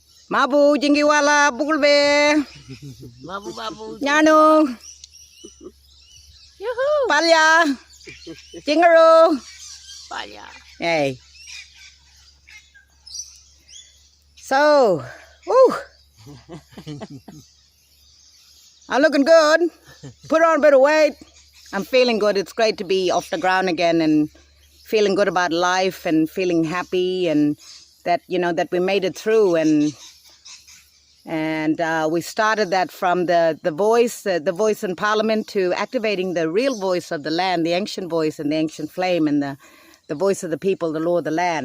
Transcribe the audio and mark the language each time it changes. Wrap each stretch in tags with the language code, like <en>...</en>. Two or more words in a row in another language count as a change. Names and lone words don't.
<ywr>Mabu jingiwala bugulbe. Mabu. Nyano. Yoo-hoo. Palya. Jingaru. Palya.</ywr> <en>Hey. So, woo. I'm looking good. Put on a bit of weight. I'm feeling good. It's great to be off the ground again and feeling good about life and feeling happy and that, that we made it through and we started that from the voice in Parliament to activating the real voice of the land, the ancient voice and the ancient flame and the voice of the people, the law of the land.</en>